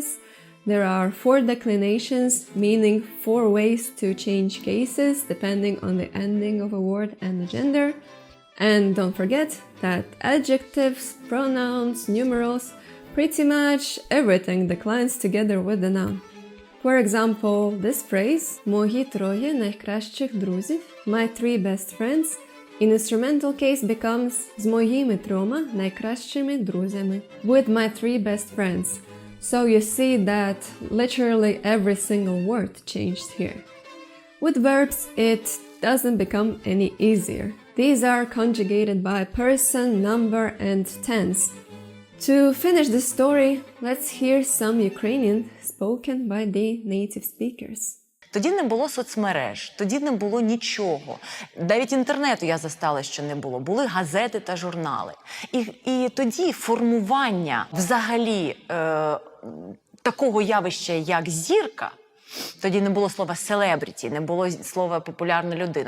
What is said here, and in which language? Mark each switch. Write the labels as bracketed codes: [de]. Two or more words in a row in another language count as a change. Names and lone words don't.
[en] There are 4 declinations, meaning 4 ways to change cases depending on the ending of a word and the gender. And don't forget that adjectives, pronouns, numerals, pretty much everything declines together with the noun. For example, this phrase, [uk] мої 3 найкращих друзів, [en] my 3 best friends, in instrumental case becomes [uk] з моїми 3 найкращими друзями, [en] with my 3 best friends. So you see that literally every single word changed here. With verbs, it doesn't become any easier. These are conjugated by person, number, and tense. To finish the story, let's hear some Ukrainian spoken by the native speakers. [uk] Тоді не було соцмереж, тоді не було нічого. Навіть інтернету я застала, що не було. Були газети та журнали. І тоді формування взагалі такого явища, як зірка, тоді не було слова «селебріті», не було слова «популярна людина».